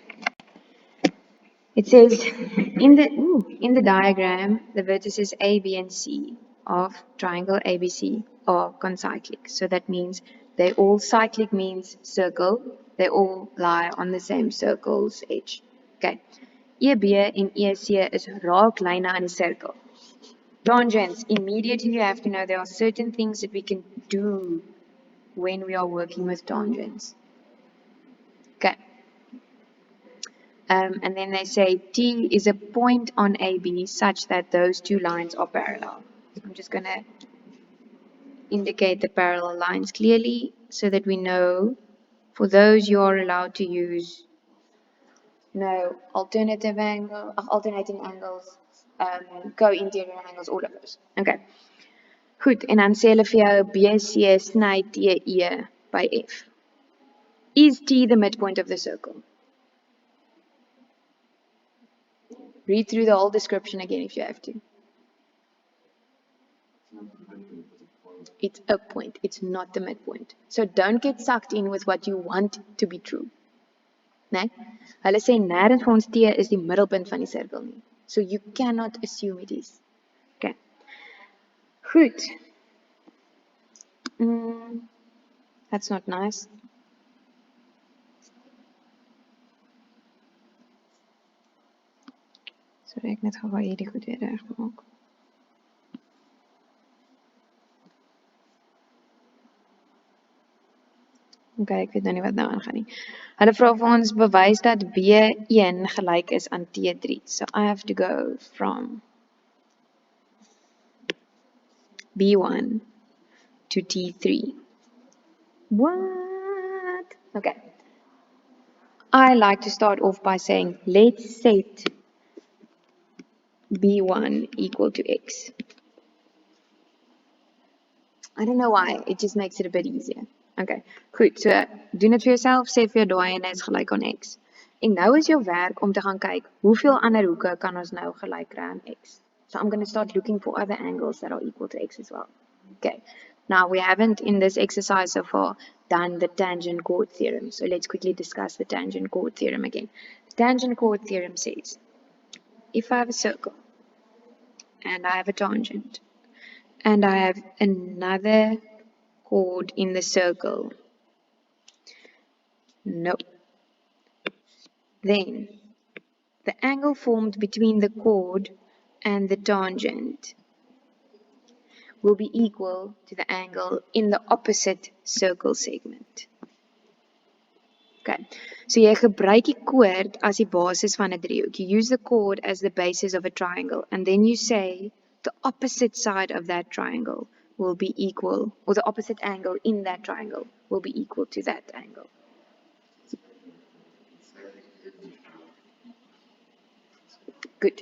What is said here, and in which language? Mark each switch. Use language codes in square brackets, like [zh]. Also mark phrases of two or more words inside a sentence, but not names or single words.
[en] It says, in the diagram, the vertices A, B, and C of triangle ABC are concyclic. So that means they all, cyclic means circle, they all lie on the same circle's edge. Okay. [af] EB en EC is raaklyne aan die cirkel. [en] Tangents, immediately you have to know there are certain things that we can do when we are working with tangents. Okay. And then they say T is a point on AB such that those two lines are parallel. So I'm just going to indicate the parallel lines clearly so that we know for those you are allowed to use alternating angles, co-interior angles, all of those. Okay. [af] Goed, en dan sê hulle vir jou BC sny TE by F. [en] Is T the midpoint of the circle? Read through the whole description again if you have to. It's a point. It's not the midpoint. So don't get sucked in with what you want to be true. [af] Nee? Hulle sê nêrens vir ons T is die middelpunt van die sirkel nie. [en] So you cannot assume it is. Okay. Goed. That's not nice. Sorry, [af] ek net gou hierdie goed weer regmaak. Okay, ek weet nou nie wat nou aangaan nie. Hulle vra vir ons bewys dat B1 gelyk is aan T3. [en] So I have to go from B1 to T3. What? Okay. I like to start off by saying, let's set B1 equal to X. I don't know why, it just makes it a bit easier. [af] Okay, goed, so doen dit vir jouself, sê vir jou daai en is gelyk aan X. En nou is jou werk om te gaan kyk, hoeveel ander hoeke kan ons nou gelyk kry aan X. [en] So I'm going to start looking for other angles that are equal to X as well. Okay, now we haven't in this exercise so far done the tangent chord theorem. So let's quickly discuss the tangent chord theorem again. The tangent chord theorem says, if I have a circle, and I have a tangent, and I have another chord in the circle, then the angle formed between the chord and the tangent will be equal to the angle in the opposite circle segment. [af] Okay, so jy gebruik die chord as die basis van 'n driehoek. [en] You use the chord as the basis of a triangle, and then you say the opposite side of that triangle will be equal, or the opposite angle in that triangle will be equal to that angle. Good.